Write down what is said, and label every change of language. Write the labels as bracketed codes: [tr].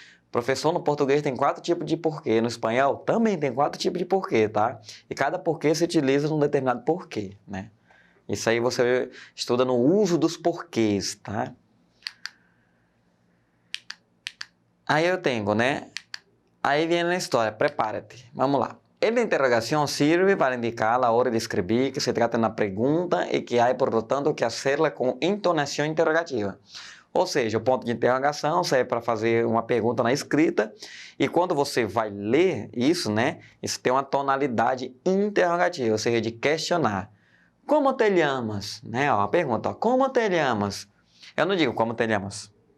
[pt] Professor, no português tem 4 tipos de porquê, no espanhol também tem 4 tipos de porquê, tá? E cada porquê se utiliza num determinado porquê, né? Isso aí você estuda no uso dos porquês, tá? Aí eu tenho, né? Aí vem a história, prepara-te, vamos lá. [es] El de interrogación sirve para indicar a la hora de escribir que se trata de una pregunta y que hay, por lo tanto, que hacerla [pt] com entonação interrogativa. Ou seja, o ponto de interrogação serve para fazer uma pergunta na escrita e quando você vai ler isso, né, isso tem uma tonalidade interrogativa, ou seja, de questionar. [es] Como te llamas? [pt] Né, ó, a pergunta, ó, como te llamas? Eu não digo como te llamas.